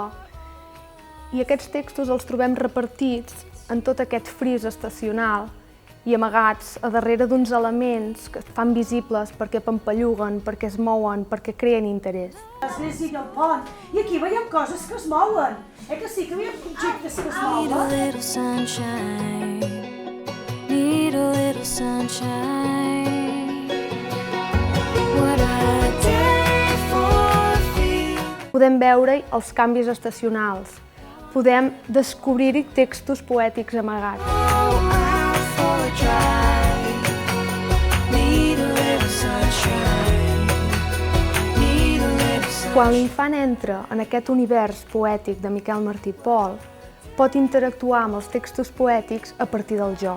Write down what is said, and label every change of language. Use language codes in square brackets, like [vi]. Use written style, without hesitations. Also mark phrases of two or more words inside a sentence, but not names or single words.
[ca] I aquests textos els trobem repartits en tot aquest fris estacional i amagats a darrere d'uns elements que es fan visibles perquè pampalluguen, perquè es mouen, perquè creen interès. L'església i el pont, i aquí veiem coses que es mouen. Que sí, que veiem objectes que es mouen. [en] Need a little sunshine. What a day for feet. [ca] Podem veure-hi els canvis estacionals. Podem descobrir-hi textos poètics amagats. Quan l'infant entra en aquest univers poètic de Miquel Martí i Pol, pot interactuar amb els textos poètics a partir del joc.